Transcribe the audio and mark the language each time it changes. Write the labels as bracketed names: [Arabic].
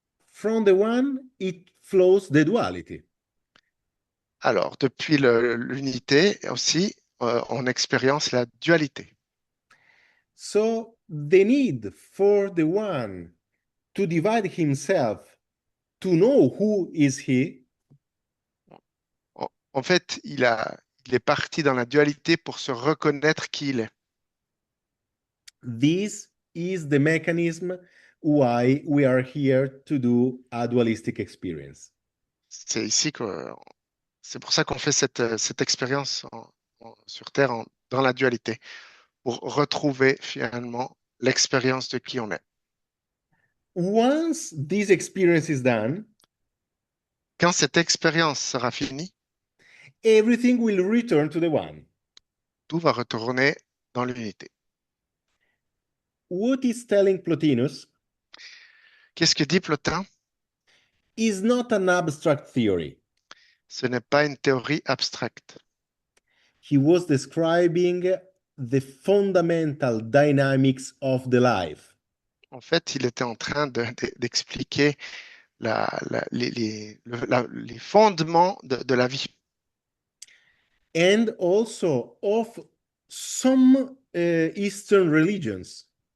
[English] From the one, it flows the duality. [French] Alors, depuis l'unité aussi, on expérience la dualité. [English] So the need for the one to divide himself, to know who is he, [French] En fait, il est parti dans la dualité pour se reconnaître qui il est. [English] this is the mechanism why we are here to do a dualistic experience. [French] C'est ici que c'est pour ça qu'on fait cette expérience sur Terre dans la dualité, pour retrouver finalement l'expérience de qui on est. [English] Once this experience is done, [French] Quand cette expérience sera finie, [English] everything will return to the one. [French] tout va retourner dans l'unité. [English] What is telling Plotinus [French] Qu'est-ce que dit Plotin? [English] is not an abstract theory. [French] Ce n'est pas une théorie abstracte. [English] He was describing the fundamental dynamics of the life. [French] En fait, il était en train d'expliquer les fondements de la vie. [English] And also of some Eastern religions.